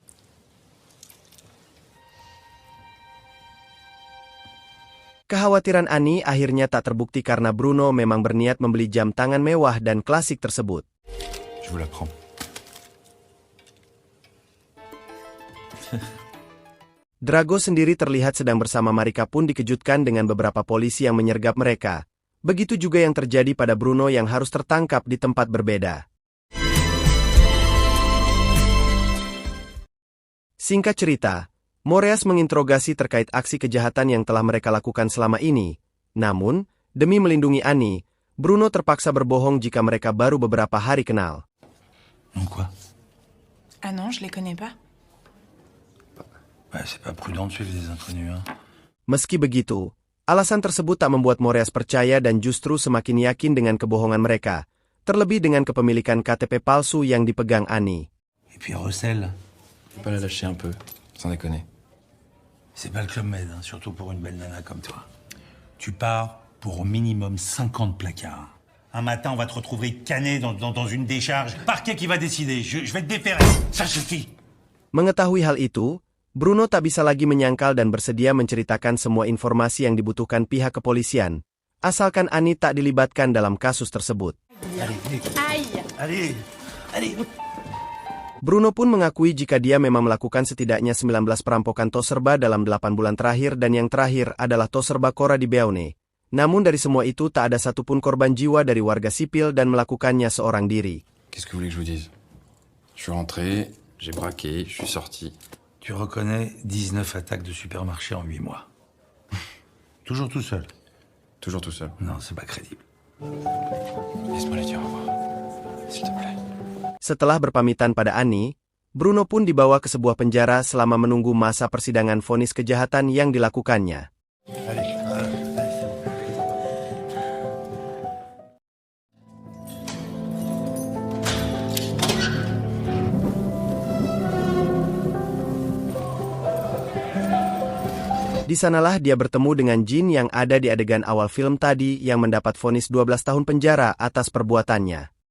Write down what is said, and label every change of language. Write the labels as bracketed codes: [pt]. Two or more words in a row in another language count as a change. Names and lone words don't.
[id] Kekhawatiran Annie akhirnya tak terbukti karena Bruno memang berniat membeli jam tangan mewah dan klasik tersebut. [fr] Je vous la prends. [id] Drago sendiri terlihat sedang bersama Marika pun dikejutkan dengan beberapa polisi yang menyergap mereka. Begitu juga yang terjadi pada Bruno yang harus tertangkap di tempat berbeda. Singkat cerita, Moreas menginterogasi terkait aksi kejahatan yang telah mereka lakukan selama ini. Namun, demi melindungi Annie, Bruno terpaksa berbohong jika mereka baru beberapa hari kenal. [fr] Quoi? Ah non, je les connais pas. C'est pas prudent de suivre des inconnus, hein. [id] Meski begitu, alasan tersebut tak membuat Moreas percaya dan justru semakin yakin dengan kebohongan mereka, terlebih dengan kepemilikan KTP palsu yang dipegang Annie. [fr] Et puis Rossel, Faut pas la lâcher un peu, sans déconner. c'est pas le Club Med, hein, surtout pour une belle nana comme toi. Tu pars pour au minimum 50 placards. Un matin, on va te retrouver cané dans une décharge. Parquet qui va décider. Je vais te déférer. Ça suffit. [id] Mengetahui hal itu, Bruno tak bisa lagi menyangkal dan bersedia menceritakan semua informasi yang dibutuhkan pihak kepolisian, asalkan Annie tak dilibatkan dalam kasus tersebut. [fr] Allez. [id] Bruno pun mengakui jika dia memang melakukan setidaknya 19 perampokan Toserba dalam 8 bulan terakhir dan yang terakhir adalah Toserba Cora di Beaune. Namun dari semua itu tak ada satupun korban jiwa dari warga sipil dan melakukannya seorang diri. [fr] Qu'est-ce que vous voulez que je vous dise? Je suis rentré, j'ai braqué, je suis sorti. Tu reconnais 19 attaques de supermarché en 8 mois. Toujours tout seul? Toujours tout seul. Non, c'est pas crédible. Laisse-moi lui dire au revoir, s'il te plaît. [id] Setelah berpamitan pada Annie, Bruno pun dibawa ke sebuah penjara selama menunggu masa persidangan vonis kejahatan yang dilakukannya. Di sanalah dia bertemu dengan Jin yang ada di adegan awal film tadi yang mendapat vonis 12 tahun penjara atas perbuatannya.